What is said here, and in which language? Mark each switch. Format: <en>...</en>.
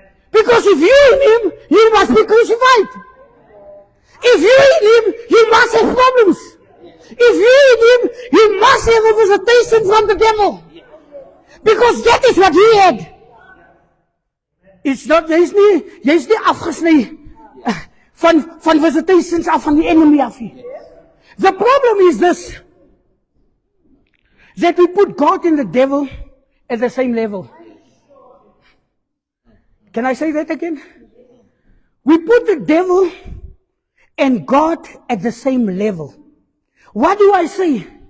<en>Because if you're in him, you must be crucified. If you're in him, you must have problems. If you're in him, you must have a visitation from the devil. Because that is what he had. It's not,</en> <af>jy is nie afgesny van visitations af van die enemy af nie.</af> <en>The problem is this, that we put God and the devil at the same level. Can I say that again? We put the devil and God at the same level. What do I say?</en>